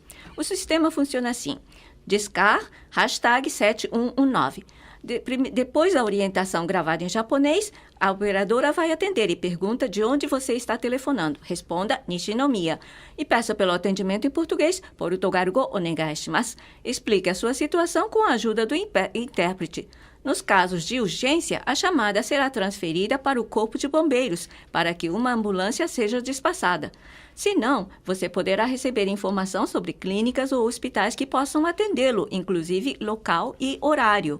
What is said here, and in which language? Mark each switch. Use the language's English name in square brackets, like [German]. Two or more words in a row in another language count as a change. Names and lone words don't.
[Portuguese] O sistema funciona assim: discar #7119. Depois da orientação gravada em japonês, a operadora vai atender e pergunta de onde você está telefonando. Responda Nishinomiya e peça pelo atendimento em português, [Japanese] ポルトガル語お願いします. [Portuguese] Explique a sua situação com a ajuda do intérprete. Nos casos de urgência, a chamada será transferida para o corpo de bombeiros para que uma ambulância seja despassada. Se não, você poderá receber informação sobre clínicas ou hospitais que possam atendê-lo, inclusive local e horário.